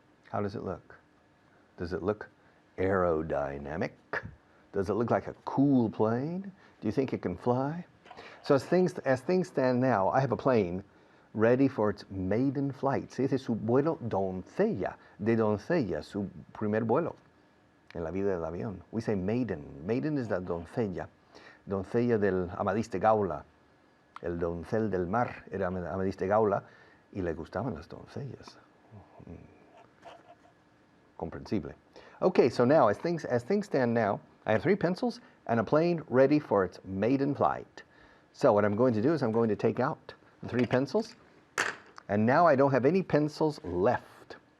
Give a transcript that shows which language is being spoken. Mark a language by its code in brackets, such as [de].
[en] How does it look? Does it look aerodynamic? Does it look like a cool plane? Do you think it can fly? So as things stand now, I have a plane ready for its maiden flight. [es] Se dice su vuelo doncella, de doncella, su primer vuelo en la vida del avión. [en] We say maiden. [es] Maiden is la doncella. Doncella del Amadís de Gaula. El doncel del mar era Amadís de Gaula y le gustaban las doncellas. Comprensible. [en] Okay, so now as things stand now, I have 3 pencils and a plane ready for its maiden flight. So what I'm going to do is I'm going to take out the 3 pencils, and now I don't have any pencils left.